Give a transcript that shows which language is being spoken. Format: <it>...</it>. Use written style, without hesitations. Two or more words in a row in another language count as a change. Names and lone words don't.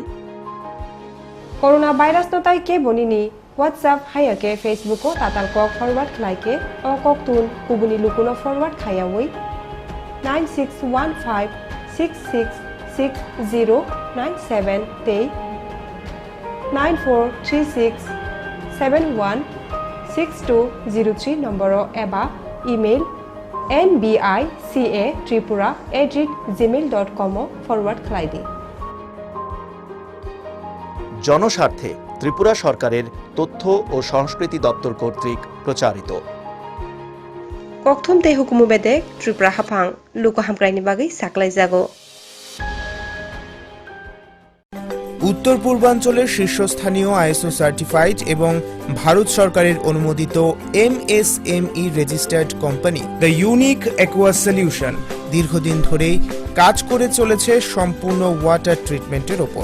<trp>করোনা ভাইরাস নতাই কে বনিনি হোয়াটসঅ্যাপ হাইয়াকে ফেসবুকও তাতালকক ফরওয়ার্ড খাইকে ও ককতুন কুবুনি লুকুনো ফরওয়ার্ড খাইয়াওই 9615666097 তে 9436716203 নম্বর এবা ইমেল nbica@gmail.com ফরওয়ার্ড খাইদি।</trp> <bn>জনস্বার্থে ত্রিপুরা সরকারের তথ্য ও সংস্কৃতি দপ্তর কর্তৃক প্রচারিত।</bn> <trp>kokthum tei hukumu bedek Tripura haphang luko hamkraini bagui saklaijago</trp> <bn>উত্তর পূর্বাঞ্চলের শীর্ষস্থানীয় আইএসও সার্টিফাইড এবং ভারত সরকারের অনুমোদিত এমএসএমই রেজিস্টার্ড কোম্পানি দ্য ইউনিক অ্যাকোয়া সলিউশন দীর্ঘদিন ধরেই কাজ করে চলেছে সম্পূর্ণ ওয়াটার ট্রিটমেন্টের ওপর।</bn>